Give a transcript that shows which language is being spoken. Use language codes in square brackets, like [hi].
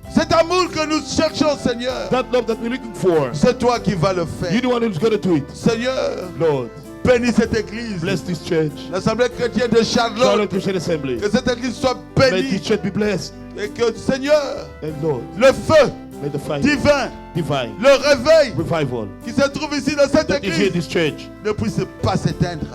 [fr] Cet amour que nous cherchons, Seigneur, [en] That love that we're looking for, [fr] c'est toi qui vas le [en] you're [fr] faire. [en] the one who's going to do it. [fr] Seigneur, [en] Lord, [fr] bénis cette église, [en] bless this church. [fr] l'Assemblée chrétienne de Charlotte [en] Charlotte. Christian Assembly. [fr] Que cette église soit [en] May [fr] bénie [en] this church be blessed. [fr] et que, Seigneur, [en] And Lord, [fr] le feu [en] may the fire [fr] divin, [en] divine [fr] le réveil [en] revival [fr] qui se trouve ici dans cette [en] that is here in [fr] église [en] this church [fr] ne puisse pas s'éteindre.